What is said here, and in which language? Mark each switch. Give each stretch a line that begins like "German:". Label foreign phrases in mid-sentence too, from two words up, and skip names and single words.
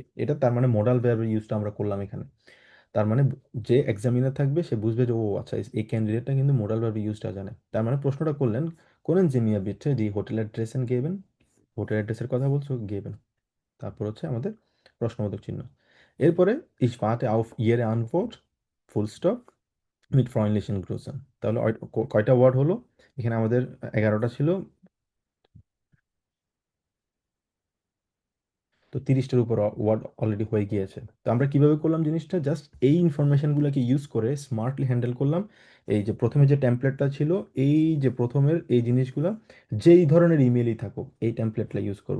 Bangla: এটা তার মানে
English: modal verbের
Bangla: ইউজটা আমরা করলাম এখানে। তার মানে যে এক্সামিনার থাকবে সে বুঝবে যে ও আচ্ছা এই ক্যান্ডিডেটটা কিন্তু
English: modal verb useটা
Bangla: জানে। তার মানে প্রশ্নটা করলেন
German: Können Sie mir bitte die Hotel Adressen geben,
English: hotel addressের
Bangla: কথা বলছো গেবেন, তারপর হচ্ছে আমাদের প্রশ্নবোধক চিহ্ন।
German: এরপরে ich warte auf Ihre Antwort,
English: full stop,
German: mit freundlichen Grüßen।
Bangla: তাহলে কয়টা ওয়ার্ড হলো? এখানে আমাদের 11টা ছিল, তো 30টার উপর ওয়ার্ড অলরেডি হয়ে গিয়েছে। তো আমরা কিভাবে করলাম জিনিসটা? জাস্ট এই ইনফরমেশনগুলোকে ইউজ করে
English: smartly handle
Bangla: করলাম। এই যে প্রথমে যে টেমপ্লেটটা ছিল, এই যে প্রথমের এই জিনিসগুলো, যেই ধরনের ইমেলই থাকুক এই টেমপ্লেটটা ইউজ করব।